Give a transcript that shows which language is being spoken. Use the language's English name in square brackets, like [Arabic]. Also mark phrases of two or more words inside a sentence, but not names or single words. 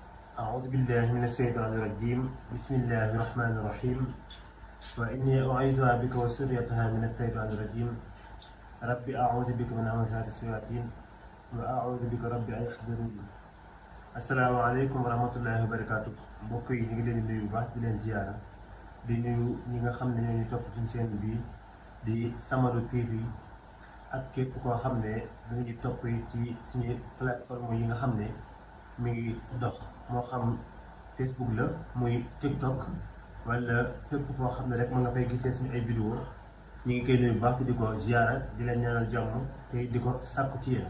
[Arabic] أعوذ بالله من الشيطان الرجيم بسم الله الرحمن الرحيم وإني أعيذها بك وذريتها من الشيطان الرجيم ربي أعوذ بك من همزات الشياطين وأعوذ بك ربي أن يحضرون. السلام عليكم ورحمة الله وبركاته [Wolof] mbokk yi ñu ngi leen di nuyu bu baax di leen ziyaara di nuyu ñi nga xam ne ñoo ñu topp ci seen bii di Samadou TV ak képp koo xam ne ñu ngi topp ci suñu plateforme yi nga xam ne mi ngi dox moo xam Facebook la muy TikTok wala fépp foo xam ne rek mën nga fay gisee suñu ay vidéo ñu ngi koy nuyu bu baax di ko ziyaara di leen ñaanal jàmm te di ko sàkku ci yéen.